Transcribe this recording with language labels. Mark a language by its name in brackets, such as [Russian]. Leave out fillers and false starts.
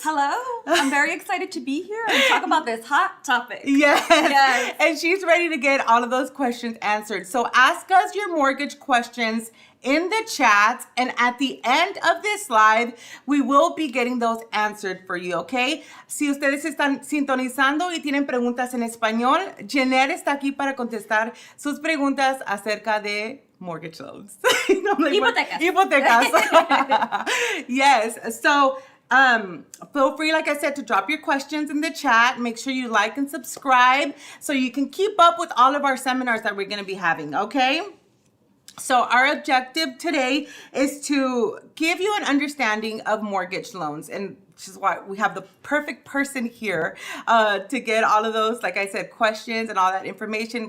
[English] Hello, I'm very excited to be here and talk about this hot topic. Yes. And she's ready to get all of those questions answered. So ask us your mortgage questions in the chat, and at the end of this live, we will be getting those answered for you, okay? [Spanish] Si ustedes están sintonizando y tienen preguntas en español, Jeanette está aquí para contestar sus preguntas acerca de [English] mortgage loans. [Spanish] Hipotecas. [English] Yes, so feel free, like I said, to drop your questions in the chat. Make sure you like and subscribe so you can keep up with all of our seminars that we're going to be having, okay? So our objective today is to give you an understanding of mortgage loans, and which is why we have the perfect person here to get all of those, like I said, questions and all that information.